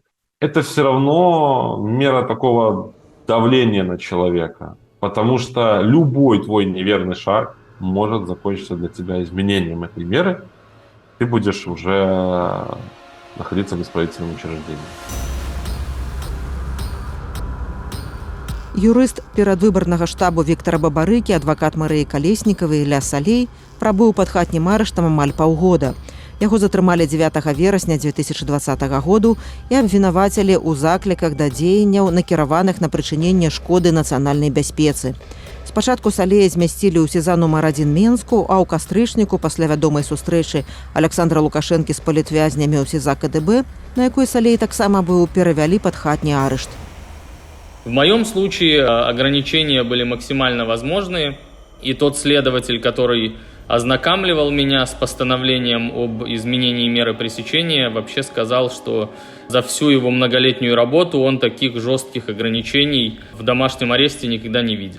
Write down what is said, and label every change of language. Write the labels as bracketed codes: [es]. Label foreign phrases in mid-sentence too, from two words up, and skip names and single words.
[ru] Это все равно мера такого давления на человека, потому что любой твой неверный шаг может закончиться для тебя изменением этой меры. Ты будешь уже находиться в исправительном учреждении. [be] Юрыст перадвыбарнага штабу Віктара Бабарыкі, адвакат Марыі Калеснікавай Ілля Салей прабыў пад хатнім арыштам амаль паўгода. Яго затрымалі 9 верасня 2020 году і абвінавацілі ў закліках да дзеянняў, накіраваных на прычыненне шкоды нацыянальнай бяспецы. Спачатку Салея змясцілі ў СІЗА нумар 1 Менску, а ў кастрычніку пасля вядомай сустрэчы Александра Лукашэнкі з палітвязнямі ў СІЗА КДБ, на якой Салей таксама быў, перавялі пад хатні арышт. [ru] В моем случае ограничения были максимально возможные, и тот следователь, который ознакомливал меня с постановлением об изменении меры пресечения, вообще сказал, что за всю его многолетнюю работу он таких жестких ограничений в домашнем аресте никогда не видел.